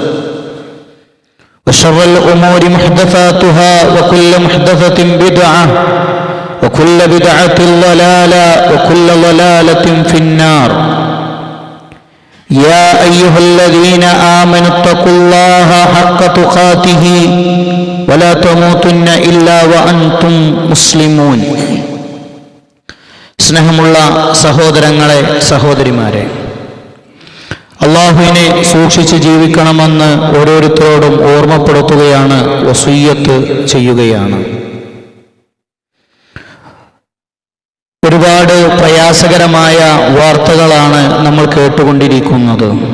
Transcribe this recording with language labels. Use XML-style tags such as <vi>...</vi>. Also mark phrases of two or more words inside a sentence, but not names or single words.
<ar>وشر الأمور محدثاتها وكل محدثة بدعة وكل بدعة ضلالة وكل ضلالة في النار يا أيها الذين آمنوا اتقوا الله حق تقاته ولا تموتن إلا وأنتم مسلمون</ar> <ml>സ്നേഹമുള്ള സഹോദരങ്ങളെ സഹോദരിമാരെ, അള്ളാഹുവിനെ സൂക്ഷിച്ച് ജീവിക്കണമെന്ന് ഓരോരുത്തരോടും ഓർമ്മപ്പെടുത്തുകയാണ്, വസിയ്യത്ത് ചെയ്യുകയാണ്. ഒരുപാട് പ്രയാസകരമായ വാർത്തകളാണ് നമ്മൾ കേട്ടുകൊണ്ടിരിക്കുന്നത്.</ml>